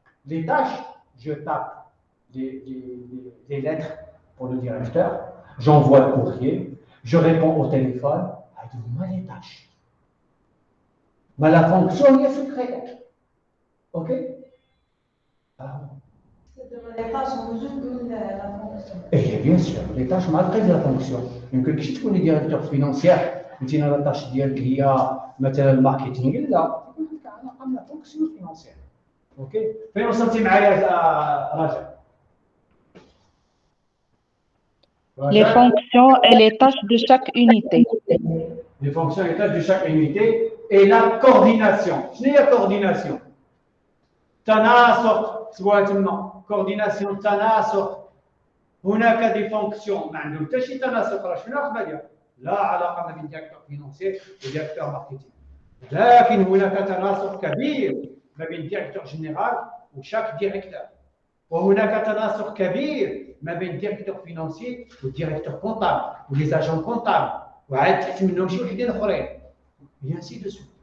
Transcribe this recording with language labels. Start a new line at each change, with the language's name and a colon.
French: Les tâches, je tape des lettres pour le directeur, j'envoie le courrier, je réponds au téléphone. Les tâches. Mais la fonction est secrétaire. Ok? Les tâches sont juste la fonction. Et bien sûr, les tâches malgré la fonction. Donc, qui est le directeur financier,
Arabic: قلتي انا الطاش ديالك هي مثلا الماركتينغ، لا تكون عندك علاقه مع فونكسيون فينونسيير. اوكي، فين وصلتي معايا راجع؟
French: Les fonctions et les tâches de chaque unité. Les fonctions et tâches de chaque unité et la coordination.
Arabic: شنو هي coordination؟ تناسق، سواء تما coordination تناسق. هناك دي فونكسيون ما عندهم حتى شي تناسق، راه شنو العلاقه ديالها؟ لا علاقه ما بين ديريكتور فينونسي وديريكتور ماركتينغ، لكن هناك تناسق كبير ما بين ديريكتور جينيرال وشاك ديريكتور، وهناك تناسق كبير ما بين ديريكتور فينونسي وديريكتور كونطابل وليزاجون كونطابل، وعاد تحت منهم شي وحدين اخرين، بيان سي دو سو.